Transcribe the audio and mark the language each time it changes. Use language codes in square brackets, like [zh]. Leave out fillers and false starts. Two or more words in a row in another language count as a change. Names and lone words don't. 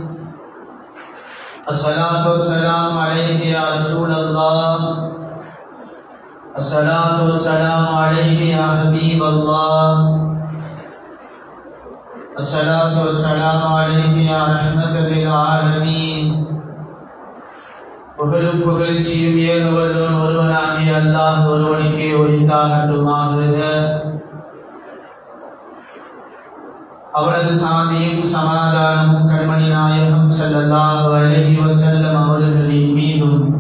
[ar] الصلاة والسلام عليك يا رسول الله، الصلاة والسلام عليك يا حبيب الله، الصلاة والسلام عليك يا رحمة للعالمين. [ta] புகழும் புகழ்ச்சியும் ஏகவல்லோன் ஒருவனாகிய அல்லாஹ் ஒருவனுக்கே உரித்தாகட்டுமாக. அவரது சாந்தியும் சமாதானமும் கண்மணி நாயகம் [ar] صلى الله عليه وسلم [ta] அவர்களின் மீதும்